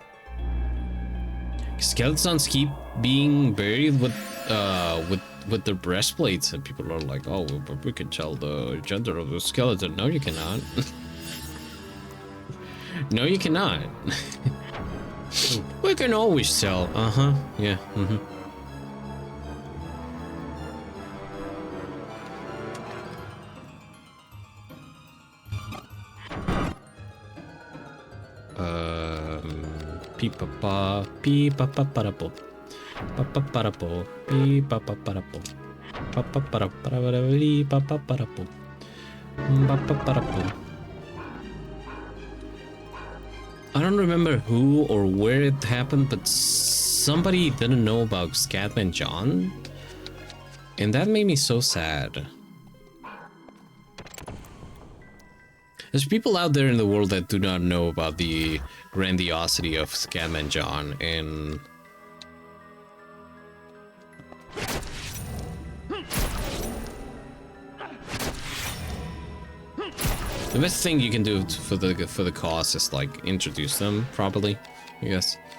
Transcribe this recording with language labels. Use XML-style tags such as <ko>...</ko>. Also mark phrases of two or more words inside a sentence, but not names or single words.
<en>Skeletons keep being buried with their breastplates, and people are like, oh, but we can tell the gender of the skeleton. No, you cannot. No, you cannot. We can always tell. Uh-huh. Yeah. Mm-hmm. Pee-pa-pa, pee-pa-pa-pa-da-po. Pa-pa-pa-da-po, pee-pa-pa-pa-da-po. Pa-pa-pa-da-pa-da-pa-da-pa-da-po. Pa-pa-pa-da-po. I don't remember who or where it happened, but somebody didn't know about Scatman John, and that made me so sad. There's people out there in the world that do not know about the grandiosity of Scatman John, and the best thing you can do for the cause is like introduce them properly, I guess.</en>